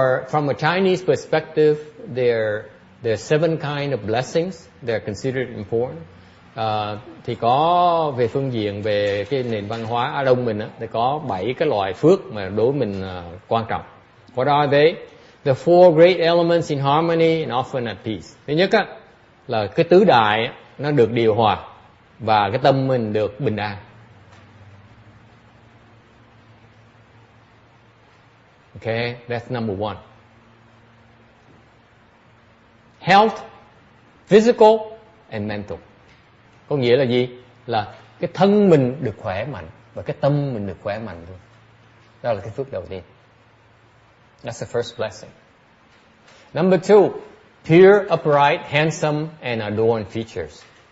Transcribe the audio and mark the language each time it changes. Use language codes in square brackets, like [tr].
[en] From a Chinese perspective, there are 7 kind of blessings that are considered important. [vi] Thì có về phương diện về cái nền văn hóa Á Đông mình á, thì có 7 cái loại phước mà đối với mình quan trọng. [en] What are they? The 4 great elements in harmony and often at peace. [vi] Thứ nhất á, là cái tứ đại á, nó được điều hòa và cái tâm mình được bình an. [en] Okay, that's number 1. Health, physical and mental. [vi] Có nghĩa là gì? Là cái thân mình được khỏe mạnh và cái tâm mình được khỏe mạnh luôn. Đó là cái phước đầu tiên. [en] That's the first blessing. Number 2, pure, upright, handsome and adorned features.